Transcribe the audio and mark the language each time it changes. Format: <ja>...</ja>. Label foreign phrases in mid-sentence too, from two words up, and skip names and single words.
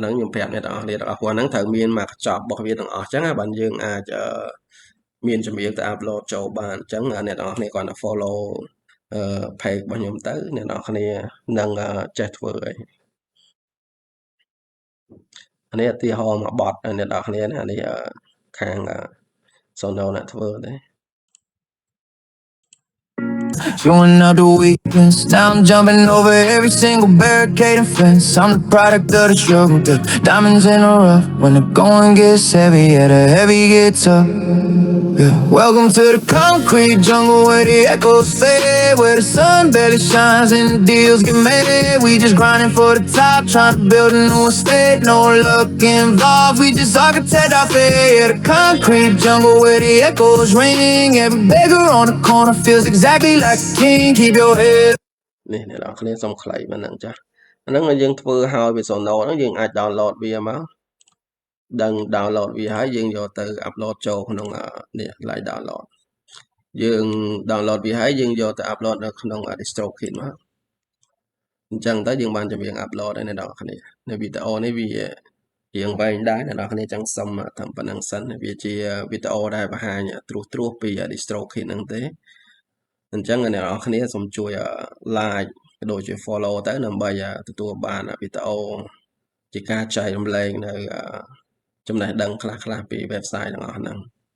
<km>ហ្នឹងខ្ញុំប្រាប់អ្នកទាំងអស់គ្នាទាំងអស់គាត់ហ្នឹងត្រូវមានមកកញ្ចប់របស់វាទាំងអស់អញ្ចឹងបានយើងអាចមានចម្រៀងទៅ upload ចូលបានអញ្ចឹងអ្នកទាំងអស់គ្នាគាត់ទៅ</km> <en>follow page</en> <km>របស់ខ្ញុំទៅអ្នកទាំងអស់គ្នានឹងចេះធ្វើអីអានេះឧទាហរណ៍មួយបទអ្នកទាំងអស់គ្នាអានេះខាង Sono អ្នកធ្វើទេ</km> <en>Showing out the weakness. Now I'm jumping over every single barricade and fence. I'm the product of the struggle, the diamonds in the rough. When the going gets heavy, yeah, the heavy gets up. Yeah. Welcome to the concrete jungle where the echoes fade, where the sun barely shines and the deals get made. We just grinding for the top, trying to build a new estate. No luck involved, we just architect our fate. Yeah, the concrete jungle where the echoes ring. Every beggar on the corner feels exactly like a king. Keep your head.</en> <km>នេះអ្នកនរគ្នាសុំខ្លីមិនហ្នឹងចាស់អាហ្នឹងយើងធ្វើឲ្យវា Sono ហ្នឹងយើងអាច download វាមកដឹង download វា ហើយយើងយកទៅ upload ចូលក្នុងនេះ</km> <en>like download</en> <km>យើង download វាហើយយើងយកទៅ upload នៅក្នុង DistroKid មកអញ្ចឹងទៅយើងបានចម្រៀង upload ហើយអ្នកនរគ្នានៅវីដេអូនេះវារៀងវែងដែរអ្នកនរគ្នាចឹងសុំតែប៉ុណ្្នឹងសិនវាជាវីដេអូដែលបង្ហាញត្រួសពី DistroKid ហ្នឹងទេអញ្ចឹងអ្នកនរគ្នាសូមជួយ like ក៏ដូចជា follow ទៅដើម្បីទទួលបានវីដេអូជាការចែករំលែកនៅចំណេះដឹងខ្លះពី website ទាំងអស់ហ្នឹង</km>